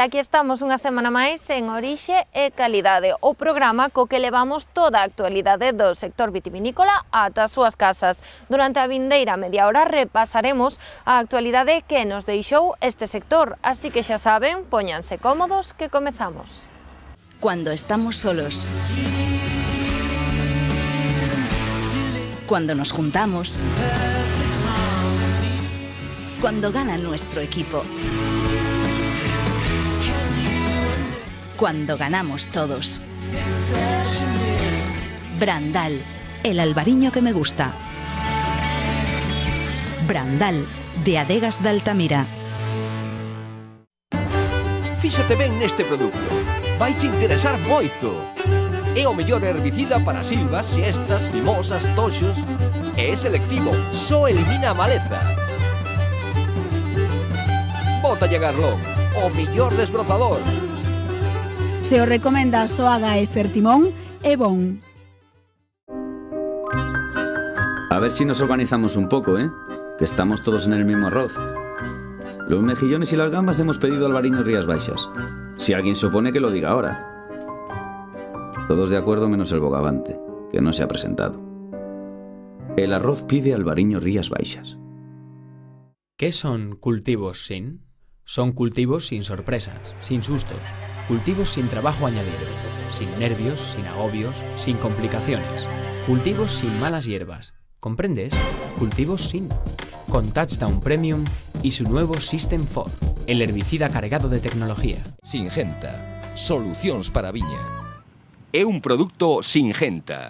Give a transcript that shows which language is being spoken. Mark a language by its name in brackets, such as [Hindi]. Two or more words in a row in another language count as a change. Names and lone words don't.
[Galician] Aquí estamos unha semana máis en Orixe e Calidade, o programa co que levamos toda a actualidade do sector vitivinícola ata as súas casas. Durante a vindeira media hora repasaremos a actualidade que nos deixou este sector, así que xa saben, póñanse cómodos que comezamos. [Spanish] Cuando estamos solos. Cuando nos juntamos. Cuando gana nuestro equipo. Cuando ganamos todos. Brandal, el albariño que me gusta. Brandal, de Adegas de Altamira. [Galician] Fíxate ben neste produto. Vaiche interesar moito. É o mellor herbicida para silvas, siestas, mimosas, toxos. E é selectivo, só elimina a maleza. Bótalle Garlón, o mellor desbrozador. Se o recomenda Soaga e Fertimón, é bon. [Spanish] A ver si nos organizamos un poco, ¿eh? Que estamos todos en el mismo arroz. Los mejillones y las gambas hemos pedido albariño Rías Baixas. Si alguien se opone, que lo diga ahora. Todos de acuerdo menos el bogavante, que no se ha presentado. El arroz pide albariño Rías Baixas. ¿Qué son cultivos sin? Son cultivos sin sorpresas, sin sustos, cultivos sin trabajo añadido, sin nervios, sin agobios, sin complicaciones, cultivos sin malas hierbas. ¿Comprendes? Cultivos sin. Con Touchdown Premium y su nuevo System 4, el herbicida cargado de tecnología. [Galician] Singenta, solucións para a viña. É un produto Singenta.